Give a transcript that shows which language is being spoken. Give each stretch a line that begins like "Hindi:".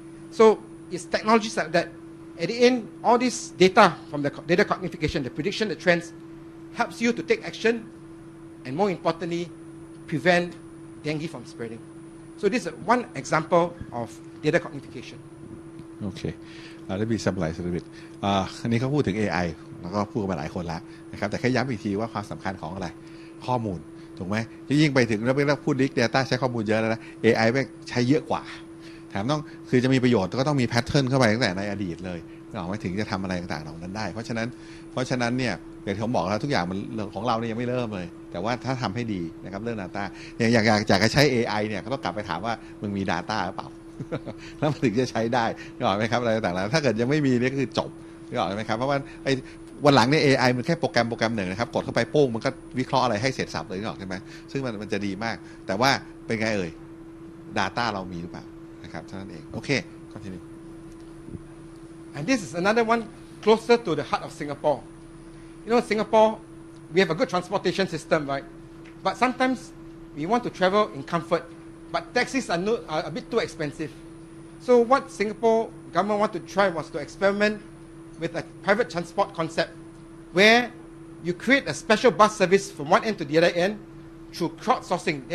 English: So it's technologies like that. At the end, all this data from the data quantification, the prediction, the trends, helps you to take action and more importantly, prevent dengue from spreading. So this is one example of data quantification. Okay. Let me summarize a little bit.
Thai: อันนี้เขาพูดถึง AI แล้วก็พูดกันมาหลายคนแล้วนะครับแต่แค่ย้ำอีกทีว่าความสำคัญของอะไรข้อมูลถูกไหมยิ่งไปถึงแล้วพูด Big Data ใช้ข้อมูลเยอะแล้วนะ AI แม่งใช้เยอะกว่าแถมต้องคือจะมีประโยชน์ก็ต้องมีแพทเทิร์นเข้าไปตั้งแต่ในอดีตเลยไม่ถึงจะทำอะไรต่างๆเหล่านั้นได้เพราะฉะนั้นเนี่ยอย่างที่ผมบอกแล้วทุกอย่างมันของเราเนี่ยยังไม่เริ่มเลยแต่ว่าถ้าทำให้ดีนะครับเรื่อง Data อย่างอยากจะใช้ AI เนี่ยก็ต้องกลับไปถามว่ามึงมี Data หรือเปล่า แล้วมันถึงจะใช้ได้นึกออกไหมครับอะไรต่างๆถ้าเกิดยังไม่มีนี่คือจบนึกออกไหมครับเพราะว่าไอ้วันหลังเนี่ย AI มันแค่โปรแกรมหนึ่งนะครับกดเข้าไปโป้งมันก็วิเคราะห์อะไรให้เสร็จสับเลยนึกออกใช่ไหมซึ่งมันจะดีมากแต่ว่าเป็นไงData เรามีหรือเปล่านะครับเท่านั้นเองโอเค continue
English: And this is another one closer to the heart of Singapore. You know, Singapore, we have a good transportation system, right? But sometimes we want to travel in comfort, but taxis are a bit too expensive. So what Singapore government want to try was to experiment with a private transport concept where you create a special bus service from one end to the other end through crowdsourcing.